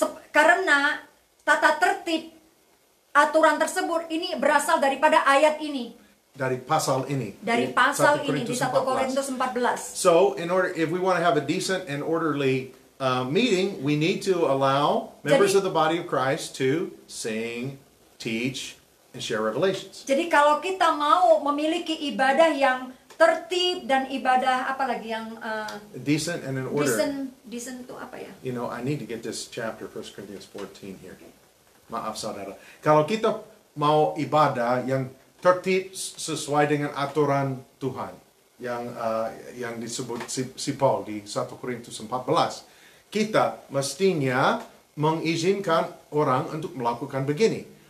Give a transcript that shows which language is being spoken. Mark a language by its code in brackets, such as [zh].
[id] Karena tata tertib aturan tersebut ini berasal daripada ayat ini. Dari pasal ini. Dari pasal ini di 1 Korintus 14. [en] So, if we want to have a decent and orderly meeting, we need to allow members of the body of Christ to sing, teach, and share revelations. [id] Jadi kalau kita mau memiliki ibadah yang tertib dan ibadah apalagi yang [en] decent and in order. [id] Decent itu apa ya? [en] You know, I need to get this chapter 1 Corinthians 14 here. [id] Maaf saudara. Kalau kita mau ibadah yang tertib sesuai dengan aturan Tuhan yang disebut si Paul di 1 Korintus 14, kita mestinya mengizinkan orang untuk melakukan begini.